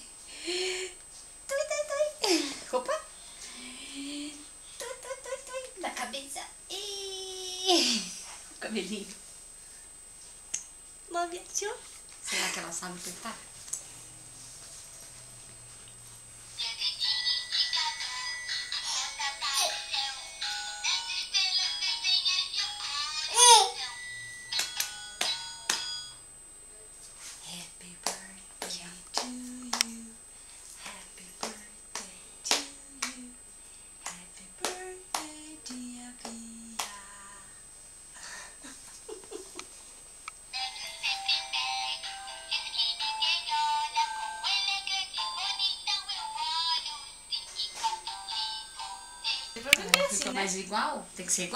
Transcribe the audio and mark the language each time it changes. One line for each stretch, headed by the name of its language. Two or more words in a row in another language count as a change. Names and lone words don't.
Portuguese: Toi, toi, toi. Opa. Toi, toi, toi, toi. Na cabeça. O cabelinho. Mami, tio. Será que ela sabe apertar?
English: Happy birthday to you. Happy birthday to you. Happy birthday, dear Bia.
Portuguese: É assim, Fica né? mais igual? Tem que ser igual?